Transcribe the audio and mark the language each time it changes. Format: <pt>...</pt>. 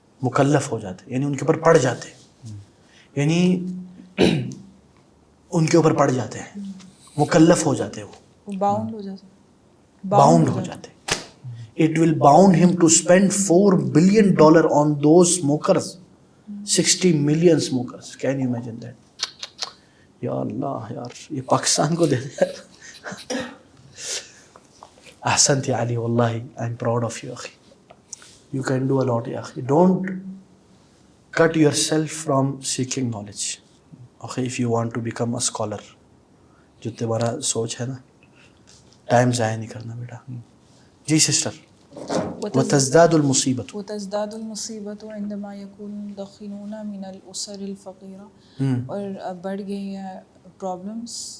<ur>مکلف ہو جاتے, یعنی ان کے اوپر پڑ جاتے, یعنی ان کے اوپر پڑ جاتے ہیں, مکلف ہو جاتے, وہ باؤنڈ ہو جاتے, باؤنڈ ہو جاتے.</ur> <en>It will bound him to spend $4 billion on those smokers, 60 million smokers. Can you imagine that?</en> <ur>یا اللہ یار, یہ پاکستان کو دے دے.</ur> <en>احسنت یا علی, واللہ I am proud of you اخی. You can do a lot یا اخی. Don't cut yourself from seeking knowledge. Okay, if you want to become a scholar,</en> <ur>جو تمہارا سوچ ہے نا, ٹائم ضائع نہیں کرنا بیٹا.</ur> <ar>جی سسٹر. وتزداد المصیبت عندما یکون المدخنون من الاسر الفقیرہ,</ar> <ur>اور بڑھ گئی ہیں پرابلمس,</ur>